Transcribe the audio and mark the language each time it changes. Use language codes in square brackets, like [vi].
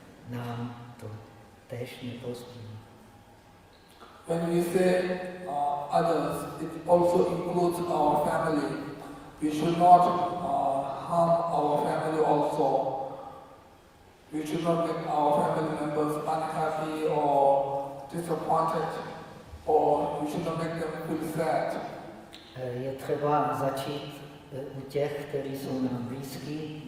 [cs] nám to též neprospívá. [en] When we say others, it also includes our family. We should not harm our family also. We should not make our family members unhappy or disappointed, or we should not make them feel sad. [cs] Je třeba začít u těch, kteří jsou nám blízký.